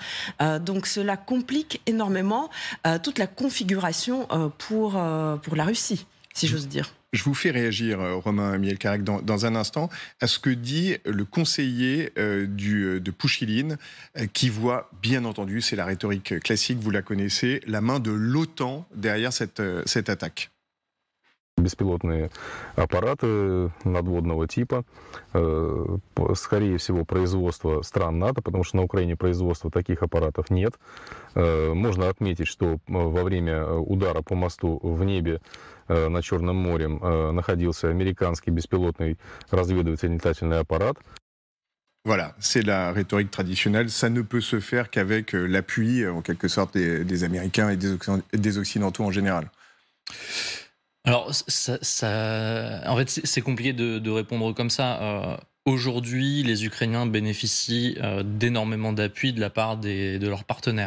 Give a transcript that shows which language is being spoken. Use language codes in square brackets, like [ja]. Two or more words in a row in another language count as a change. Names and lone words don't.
[fr] Donc cela complique énormément toute la configuration pour la Russie, si j'ose dire. Je vous fais réagir, Romain Mielcarrec, dans un instant, à ce que dit le conseiller de Pouchiline, qui voit, bien entendu, c'est la rhétorique classique, vous la connaissez, la main de l'OTAN derrière cette attaque. [ru] Беспилотные аппараты надводного типа, скорее всего, производство стран НАТО, потому что на Украине производства таких аппаратов нет. Можно отметить, что во время удара по мосту в небе над Черным морем находился американский беспилотный разведывательно-летательный аппарат. [fr] Voilà, c'est la rhétorique traditionnelle. Ça ne peut se faire qu'avec l'appui, en quelque sorte, des Américains et des Occidentaux en général. Alors, en fait, c'est compliqué de répondre comme ça. Aujourd'hui, les Ukrainiens bénéficient d'énormément d'appui de la part de leurs partenaires.